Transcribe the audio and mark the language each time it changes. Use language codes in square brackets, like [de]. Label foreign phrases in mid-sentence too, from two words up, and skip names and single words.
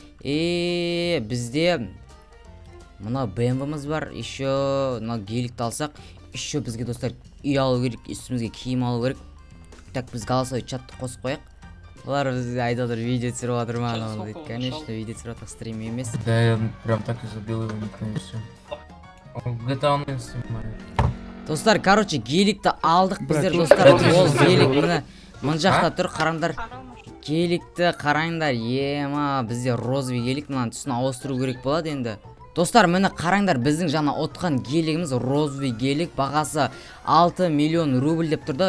[kk] Бізде мына BMW-мыз бар. Еще мына геликті алсақ, еще бізге достар үй алу керек, үстімізге киім алу керек. Так, біз [ru] голосовой чатты [kk] қосып қояқ. Олар бізде айдалар видео түсіріп жатыр ма? Конечно, видео түсіріп жатыр, стрим емес. [ru] Да, я прям так и забил его, конечно. Где-то он снимает. [kk] Достар, короче, геликті алдық біздер, достар. Ол гелик мына жақта тұр, қараңдар. Геликті қараңдар. Ема, бізде розовый гелик, мынаны түсін ауыстыру керек болады енді. Достар, мені қараңдар, біздің жаңа отқан гелигіміз розовый гелик, бағасы 6 миллион рубль деп тұрды.